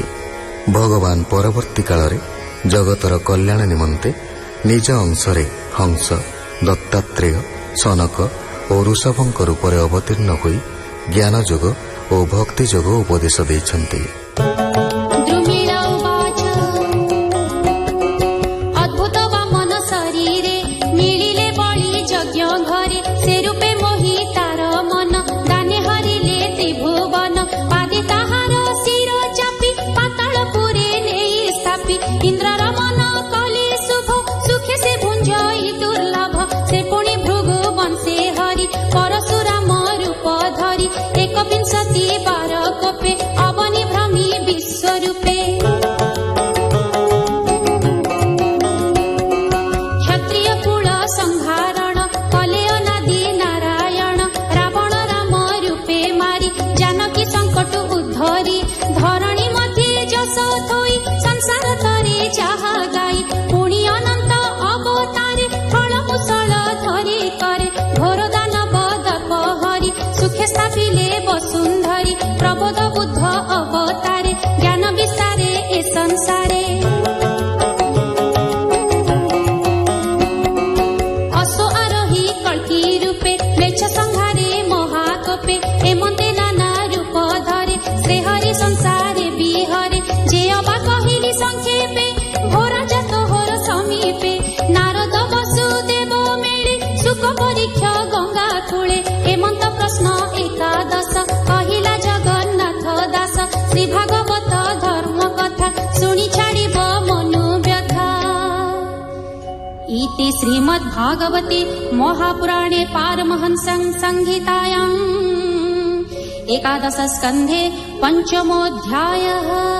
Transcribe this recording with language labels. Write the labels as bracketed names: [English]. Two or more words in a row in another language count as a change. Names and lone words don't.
[Odia] ଭଗବାନ ପରବର୍ତ୍ତୀ କାଳରେ ଜଗତର କଲ୍ୟାଣ ନିମନ୍ତେ ନିଜ ଅଂଶରେ ହଂସ, ଦତ୍ତାତ୍ରେୟ, ସନକ ଓ ଋଷଭଙ୍କ ରୂପରେ ଅବତୀର୍ଣ୍ଣ ହୋଇ ଜ୍ଞାନ ଯୋଗ ଓ ଭକ୍ତି ଯୋଗ ଉପଦେଶ ଦେଇଛନ୍ତି। ଦ୍ରୁମିଳ ଉବାଚ ଅଦ୍ଭୁତ ବାମନ ହରି ସେ ରୂପେ ମୋହି ତାର ମନ ଦାନେ ହରିଲେ ତ୍ରିଭୁବନ ପାଦେ ତାହାର ଶିର ଚାପି ପାତାଳ ପୁରେ ନେଇ ସ୍ଥାପି ଇନ୍ଦ୍ରର ମନ କଲେ ଶୁଭ ସୁଖେ ସେ ଭୁଞ୍ଜଇ ଦୁର୍ଲଭ ସେ ପୁଣି ଭୃଗୁ ବଂଶେ ହରି ପରଶୁରାମ ରୂପ ଧରି ଏକବିଂଶତି ବାର କୋପେ ଅବନି ଭ୍ରମି ବିଶ୍ୱରୂପେ କ୍ଷତ୍ରିୟ କୁଳ ସଂହାରଣ କଲେ ଅନାଦି ନାରାୟଣ ରାବଣ ରାମ ରୂପେ ମାରି ଜାନକୀ ସଙ୍କଟ ଉଦ୍ଧରି ଧରଣୀ ମଧ୍ୟେ ଯଶ ଥୋଇ ସଂସାର ତରେ ଚାହା ଗାଇ ପୁଣି ଅନନ୍ତ ଅବତାରେ ଫଳ ମୁସଳ ଧରି କରେ ଘୋର ଦାନବ ଦର୍ପ ହରି ସୁଖେ ସ୍ଥାପିଲେ ବସୁନ୍ଧରୀ ପ୍ରବୋଧ ବୁଦ୍ଧ ଅବତାରେ ଜ୍ଞାନ ବିସ୍ତାରେ ଏ ସଂସାରେ ଅସୋ ଆରୋହି କଳ୍କି ରୂପେ ମ୍ଳେଚ୍ଛ ସଂହାରେ ମହାକୋପେ ହେମନ୍ତେ ନାନା ରୂପ ଧରେ ଶ୍ରୀହରି ସଂସାରେ ବିହରେ ଯେ ଅବା କହିଲି ସଂକ୍ଷେପେ ଘୋରା ଜାତ ହୋର ସମୀପେ ନାରଦ ବସୁଦେବ ମେଳେ ସୁଖ ପରୀକ୍ଷା ଗଙ୍ଗା କୂଳେ ହେମନ୍ତ ପ୍ରଶ୍ନ ଏକାଦଶ କହିଲା ଜଗନ୍ନାଥ ଦାସ ଶ୍ରୀ ଭାଗବତ ଧର୍ମ କଥା ଶୁଣି ଛାଡ଼ିବ ମନୁ ବ୍ୟଥା [Sanskrit] इति श्रीमद्भागवते महापुराणे पारमहंसं संहितायाम् एकादश स्कन्धे पञ्चमोऽध्यायः